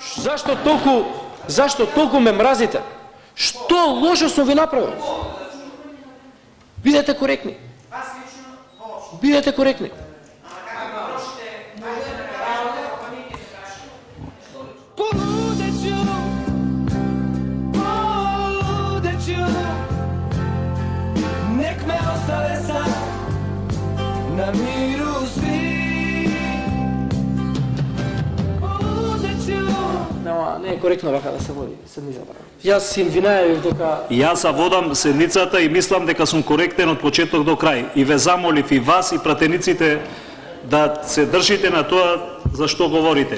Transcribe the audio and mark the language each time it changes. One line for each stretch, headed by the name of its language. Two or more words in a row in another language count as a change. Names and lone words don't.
Macedonian: Зашто толку ме мразите? Што лошо сум ви направил? Бидете коректни. Бидете коректни.
Serbian: Nek me ostave sam na miru svi.
Macedonian: Не е коректно вака да се води седмицата. Јас си ви најавив дека Јас се водам седницата и мислам дека сум коректен од почеток до крај. И ве замолив и вас и пратениците да се држите на тоа за што говорите.